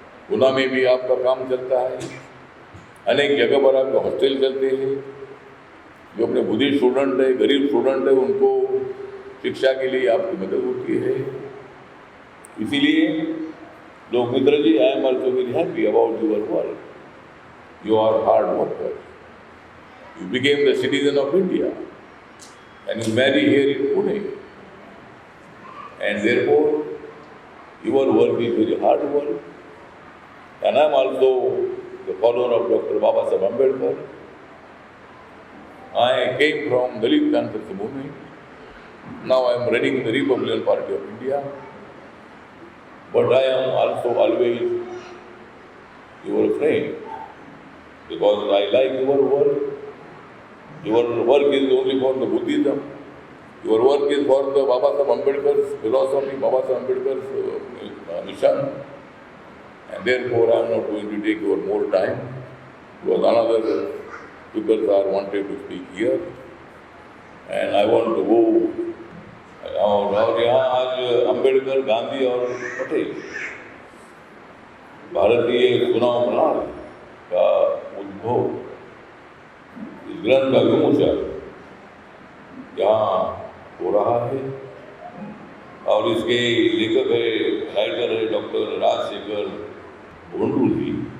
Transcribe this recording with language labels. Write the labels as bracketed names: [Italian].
[Hindi] गुना में भी आपका काम चलता है। अनेक जगह पर आपके हॉस्टल चलते हैं। जो अपने बुद्धिस्ट स्टूडेंट है, गरीब स्टूडेंट है, उनको शिक्षा के लिए आपकी मदद होती है। इसीलिए लोग मित्र जी, [English] I am also very happy about your work. You are hard worker, you became the citizen of India and you marry here in Pune, and therefore your work is very hard work. And I am also the follower of Dr. Baba Saheb Ambedkar. I came from Dalit Conference movement. Now I am running the Republican Party of India. But I am also always your friend because I like your work. Your work is only for the Buddhism. Your work is for the Baba Saheb Ambedkar's philosophy, Baba Saheb Ambedkar's mission. And therefore I am not going to take your more time because another speakers are wanted to speak here. And I want to go. [Hindi] और यहाँ आज अम्बेडकर, गांधी और पटेल भारतीय चुनाव प्रणाली का उद्भव, इस ग्रंथ का विमोचन यहाँ हो रहा है और इसके लेखक है, राइटर है डॉक्टर राजशेखर गोंडू जी।